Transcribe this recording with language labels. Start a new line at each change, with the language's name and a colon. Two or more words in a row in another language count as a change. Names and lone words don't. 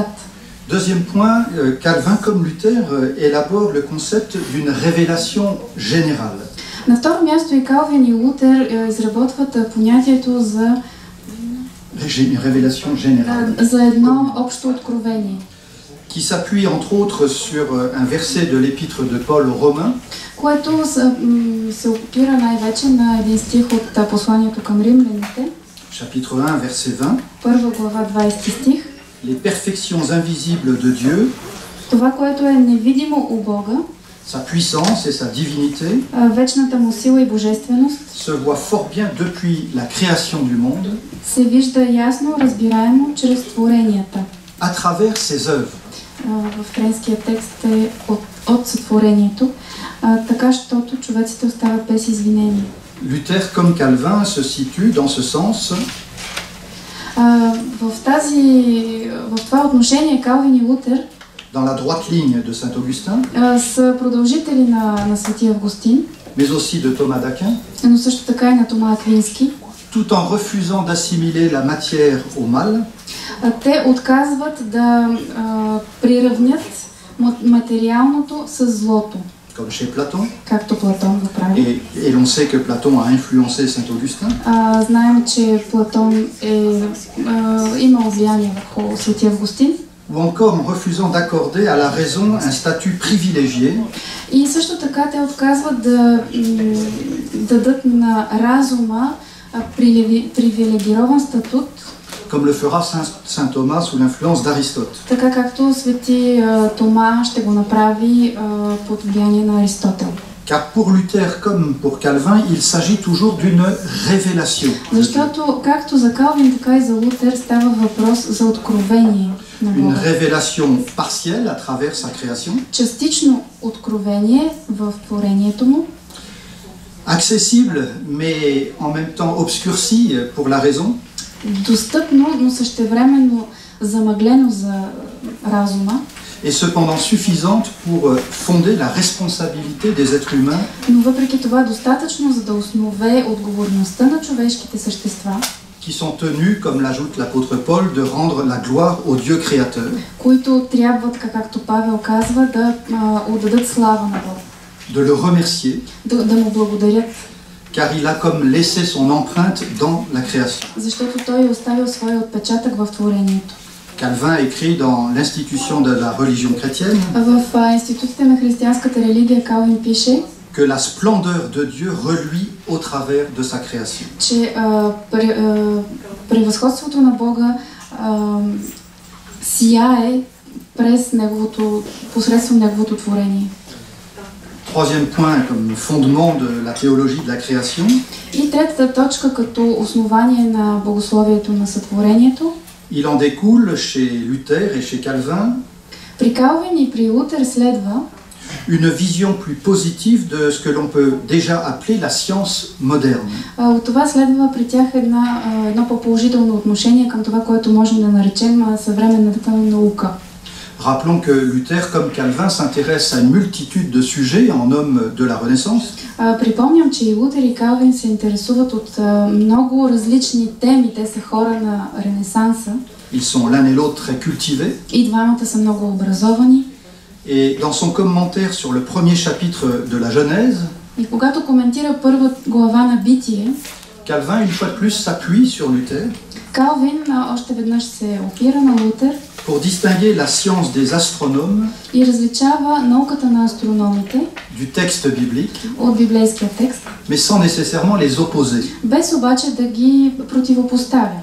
French: Deuxième point, Calvin comme Luther élabore le concept d'une révélation générale.
Bulgarian: На второ място и Калвин и Лутер изработват понятието за
French: révélation générale.
Bulgarian: За едно общо откровение.
French: Qui s'appuie entre autres sur un verset de l'épître de Paul aux Romains.
Bulgarian: Което се опира най-вече на един стих от посланието към римляните.
French: Chapitre 1, verset 20.
Bulgarian: Първа глава, 20 стих.
French: Les perfections invisibles de Dieu,
Bulgarian: това, което е невидимо у Бога,
French: sa puissance et sa divinité,
Bulgarian: вечната му сила и божественост,
French: se voit fort bien depuis la création du monde,
Bulgarian: се вижда ясно, разбираемо чрез творенията.
French: à travers ses œuvres.
Bulgarian: В френския текст е от сътворението, така щото човеците остават без извинение.
French: Luther comme Calvin se situe dans ce sens.
Bulgarian: В това отношение Калвин и Лутер
French: dans la droite ligne de Saint Augustin,
Bulgarian: са продължители на свети Августин,
French: mais aussi de Thomas d'Aquin,
Bulgarian: но също така и на Тома Аквински,
French: tout en refusant d'assimiler la matière au mal.
Bulgarian: Те отказват да приравнят материалното с злото.
French: Comme chez Platon.
Bulgarian: Както Платон го прави.
French: Et l'on sait que Platon a influencé Saint Augustin.
Bulgarian: Знаем, че Платон имал влияние върху свети Августин.
French: Ou encore en refusant d'accorder à la raison un statut privilégié.
Bulgarian: И също така те отказват да дадат на разума привилегирован статут.
French: Comme le fera Saint Thomas sous l'influence d'Aristote.
Bulgarian: Така както свети Тома ще го направи под влияние на Аристотел.
French: Car pour Luther comme pour Calvin, il s'agit toujours d'une révélation.
Bulgarian: Защото както за Калвин, така и за Лутер става въпрос за откровение на Бога.
French: Une révélation partielle à travers sa création.
Bulgarian: Частично откровение в творението му.
French: Accessible, mais en même temps obscurci pour la raison.
Bulgarian: Достъпно, но същевременно замъглено за разума.
French: est cependant suffisante pour fonder la responsabilité des êtres humains
Bulgarian: но въпреки това достатъчно, за да основе отговорността на човешките същества,
French: qui sont tenus, comme l'ajoute l'apôtre Paul, de rendre la gloire au Dieu créateur,
Bulgarian: които трябва, така както Павел казва, да отдадат слава на Бог,
French: de le remercier,
Bulgarian: да му благодарят,
French: car il a comme laissé son empreinte dans la création.
Bulgarian: защото той е оставил своя отпечатък в творението.
French: Calvin écrit dans l'institution de la religion chrétienne
Bulgarian: В институтите на християнската религия Калвин пише,
French: que la splendeur de Dieu reluit au travers de sa création.
Bulgarian: че превъзходството на Бога сияе посредством неговото творение.
French: Troisième point comme fondement de la théologie de la création,
Bulgarian: И третата точка като основание на богословието на сътворението.
French: il en découle chez Luther et chez Calvin
Bulgarian: При Калвин и при Лутер следва
French: une vision plus positive de ce que l'on peut déjà appeler la science moderne.
Bulgarian: от това следва при тях едно по-положително отношение към това, което можем да наречем съвременната наука.
French: Rappelons que Luther, comme Calvin, s'intéresse à une multitude de sujets en homme de la Renaissance.
Bulgarian: Припомням, че и Лутер и Калвин се интересуват от много различни теми. Те са хора на Ренесанса.
French: Ils sont l'un et l'autre très cultivés.
Bulgarian: И двамата са много образовани.
French: Et dans son commentaire sur le premier chapitre de la Genèse,
Bulgarian: И когато коментира първа глава на Битие,
French: Calvin, une fois de plus, s'appuie sur Luther
Bulgarian: Калвин още веднъж се опира на Лутер
French: pour distinguer la science des astronomes
Bulgarian: и различава науката на астрономите
French: du texte biblique,
Bulgarian: от библейския текст,
French: mais sans nécessairement les opposer.
Bulgarian: без обаче да ги противопоставя.